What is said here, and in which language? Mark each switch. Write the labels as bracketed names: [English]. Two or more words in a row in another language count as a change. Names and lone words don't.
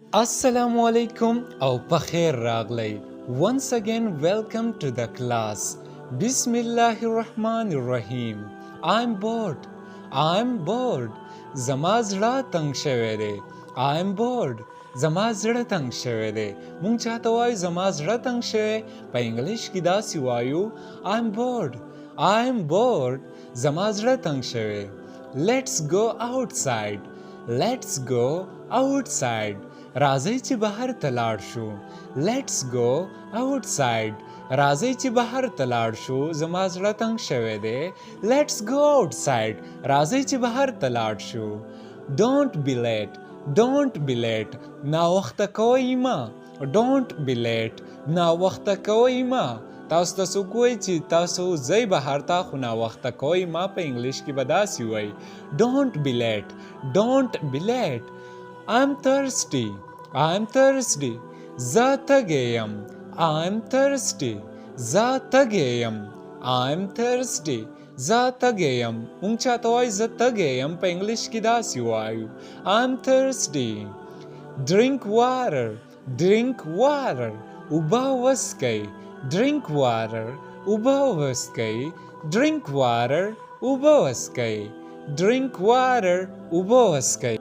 [Arabic] السلام عليكم [Pashto] او پخیر راغلی. [English] Once again welcome to the class. [Arabic] بسم الله الرحمن الرحيم. [English] I'm bored. I'm bored. [Pashto] زما زړه تنګ شوی دی. [English] I'm bored. [Pashto] زما زړه تنګ شوی دی. مونږ چاته وایو زما زړه تنګ شوی، په انګلیش کې داسې وایو [English] I'm bored. I'm bored. [Pashto] زما زړه تنګ شوی. [English] Let's go outside. Let's go outside. [Pashto] راځئ چې بهر ته لاړ شو. [English] Let's go outside. [Pashto] راځئ چې بهر ته لاړ شو. زما زړه تنګ شوی دی. [English] Let's go outside. [Pashto] راځئ چې بهر ته لاړ شو. [English] Don't be late. Don't be late. [Pashto] ناوخته کوئ مه. [English] Don't be late. [Pashto] ناوخته کوئ مه. تاسو ته څوک وایي چې تاسو ځئ بهر ته خو ناوخته کوئ مه، په انګلیش کې به داسې وایي [English] Don't be late. Don't be late. I'm thirsty. I'm thirsty. [Pashto] زه تږی یم. [English] I'm thirsty. [Pashto] زه تږی یم. [English] I'm thirsty. [Pashto] زه تږی یم. مونږ چاته وایو زه تږی یم، په انګلیش کې داسې وایو [English] I'm thirsty. Drink water. Drink water. [Pashto] اوبه وڅښئ. [English] Drink water. [Pashto] اوبه وڅښئ. [English] Drink water. [Pashto] اوبه وڅښئ. [English] Drink water. [Pashto] اوبه وڅښئ.